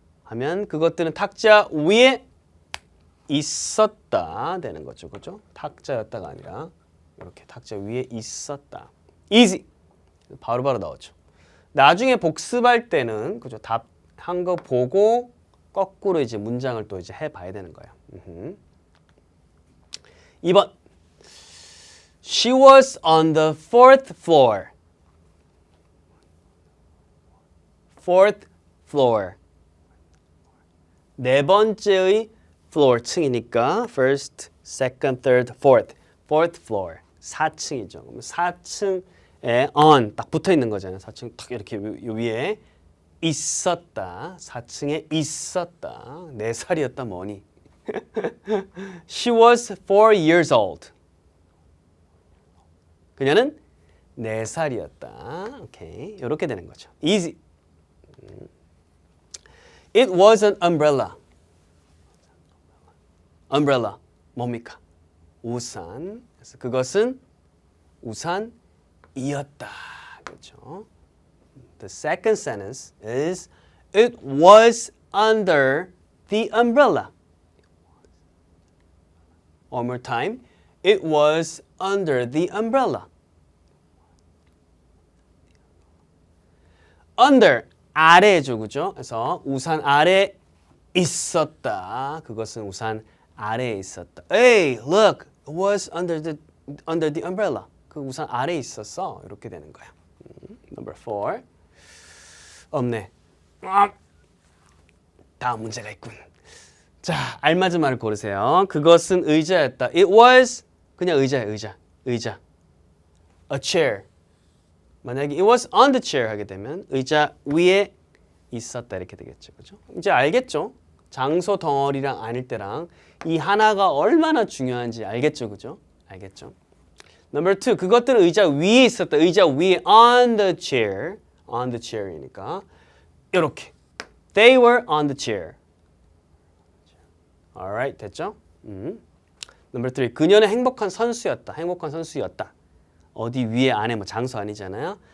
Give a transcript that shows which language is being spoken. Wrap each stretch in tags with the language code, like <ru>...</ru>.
<ko>하면 그것들은 탁자 위에 있었다 되는 거죠. 그죠? 탁자였다가 아니라 이렇게 탁자 위에 있었다. easy. 바로바로 나오죠. 나중에 복습할 때는 그죠? 답한 거 보고 거꾸로 이제 문장을 또 이제 해 봐야 되는 거예요. 2번.</ko> <en>She was on the fourth floor. fourth floor.</en> <ko>네 번째의</ko> <en>floor 층이니까 first, second, third, fourth. fourth floor.</en> <ko>4층이죠. 그럼 4층에 on 딱 붙어 있는 거잖아요. 4층 딱 이렇게 위에 있었다. 4층에 있었다. 4살이었다 뭐니.</ko> <en>She was 4 years old.</en> <ko>그녀는 4살이었다. 오케이. 이렇게 되는 거죠. easy.</ko> <en>It was an umbrella.</en> <ko>umbrella. 뭡니까? 우산. 그래서 그것은 우산이었다. 그렇죠?</ko> <en>The second sentence is it was under the umbrella. One more time. It was under the umbrella.</en> <ko>under 아래죠, 그죠? 그래서 우산 아래 있었다. 그것은 우산 아래에 있었다.</ko> <en>Hey, look, it was under the umbrella.</en> <ko>그 우산 아래에 있었어. 이렇게 되는 거야.</ko> <en>Number 4.</en> <ko>없네. 다음 문제가 있군. 자, 알맞은 말을 고르세요. 그것은 의자였다.</ko> <en>It was</en> <ko>그냥 의자야, 의자.</ko> <en>A chair.</en> <ko>만약에</ko> <en>it was on the chair</en> <ko>하게 되면 의자 위에 있었다 이렇게 되겠죠. 그죠? 이제 알겠죠? 장소 덩어리랑 아닐 때랑 이 하나가 얼마나 중요한지 알겠죠, 그죠? 알겠죠? Number 2, 그것들은 의자 위에 있었다. 의자 위에</ko> <en>on the chair이니까</en> <ko>이렇게</ko> <en>They were on the chair.</en> <ko>Alright, 됐죠? Number 3, 그녀는 행복한 선수였다. 행복한 선수였다. 어디 위에 안에 뭐 장소 아니잖아요.</ko>